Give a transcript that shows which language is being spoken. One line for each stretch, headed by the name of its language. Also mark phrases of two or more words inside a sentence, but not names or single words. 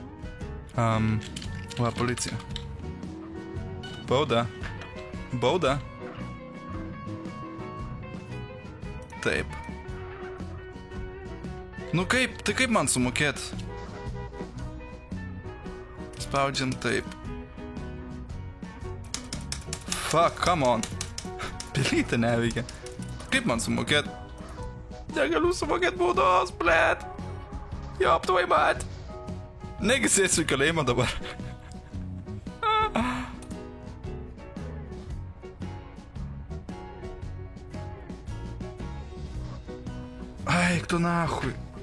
Lithuanian: Va, policija. Bauda. Bauda. Taip. Nu kaip, tai kaip man sumokėt? Spaudžiam taip.
English: Fuck, come on.
Lithuanian: Pelytė neveikia. Kaip man sumokėt? Negaliu sumokėt baudos, blėt.
Russian: Jop, tvoj mat.
Lithuanian: Negi sėsiu į kalėjimą dabar. Eik tu nahui.